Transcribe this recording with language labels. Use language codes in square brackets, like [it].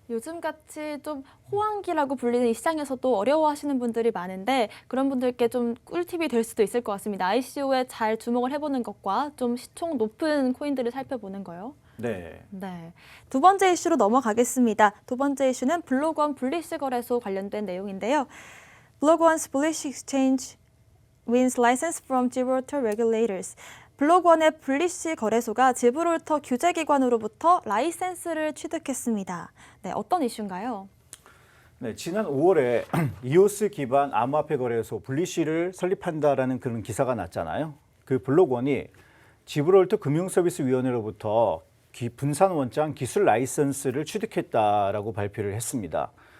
[ko] 요즘같이 좀 호황기라고 불리는 이 시장에서도 어려워하시는 분들이 많은데 그런 분들께 좀 꿀팁이 될 수도 있을 것 같습니다. ICO에 잘 주목을 해보는 것과 좀 시총 높은 코인들을 살펴보는 거요. 네. 네. 두 번째 이슈로 넘어가겠습니다. 두 번째 이슈는 블록원 분리시 거래소 관련된 내용인데요. [en] 블록원's Bullish Exchange wins license from Gibraltar regulators. [ko] 블록원의 블리시 거래소가 지브롤터 규제기관으로부터 라이센스를 취득했습니다. 네, 어떤 이슈인가요? 네, 지난 5월에 이오스 기반 암호화폐 거래소 블리시를 설립한다라는 그런 기사가 났잖아요. 그 블록원이 지브롤터 금융서비스위원회로부터 분산 원장 기술 라이센스를 취득했다라고 발표를 했습니다.